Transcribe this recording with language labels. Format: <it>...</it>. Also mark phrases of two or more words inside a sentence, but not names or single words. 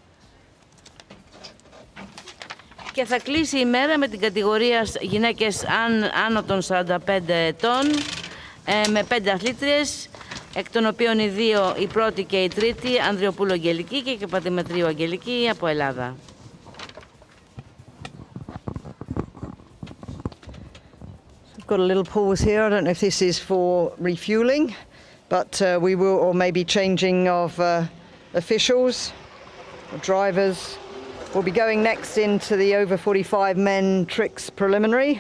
<el>Και θα κλείσει η μέρα με την κατηγορία γυναίκες άνω των 45 ετών, με 5 αθλήτριες, εκ των οποίων οι 2, η πρώτη και η τρίτη, Ανδριοπούλου Αγγελική και Πατημετρίου Αγγελική από Ελλάδα.</el> <en>We've got a little pause here. I don't know if this is for refueling, but we will, or maybe changing of officials, or drivers. We'll be going next into the over 45 men tricks preliminary.</en>